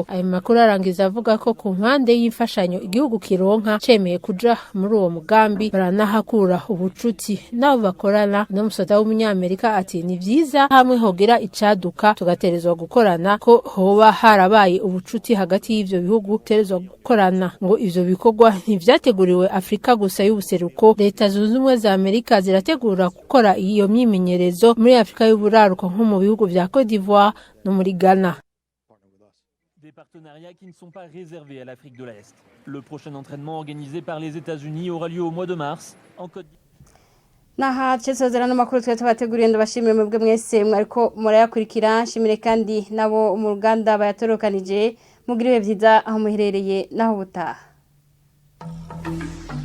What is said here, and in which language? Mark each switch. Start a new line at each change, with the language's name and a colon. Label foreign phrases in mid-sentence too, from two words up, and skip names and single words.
Rundi: Ayo makuru arangiza avuga ko ku mpande y'imfashanyo igihugu kironka cemeye kuja muri uwo mugambi baranahakura ubucuti nabo bakorana no musoda w'umunyamerika ati ni vyiza hamwe hogira icaduka tugaterezwa gukorana ko hoba harabaye ubucuti hagati y'ivyo bihugu terezwa gukorana ngo ivyo bikorwa ntivyateguriwe Afrika gusa y'ubuseruko leta zunze ubumwe za Amerika zirategura gukora iyo myimenyerezo muri Afrika y'uburaruko nko mu bihugu vya Côte d'Ivoire no muri Ghana.
French: Des partenariats qui ne sont pas réservés à l'Afrique de l'Est. Le prochain entraînement organisé par les États-Unis aura lieu au mois de mars en Côte d'Ivoire.
Rundi: Naha cesozera no makuru twe tubateguriye ndabashimire mwebwe mwese mwariko murayakurikira nshimire kandi nabo mu Ruganda bayatorokanije mugire byiza aho muherereye naho butaha.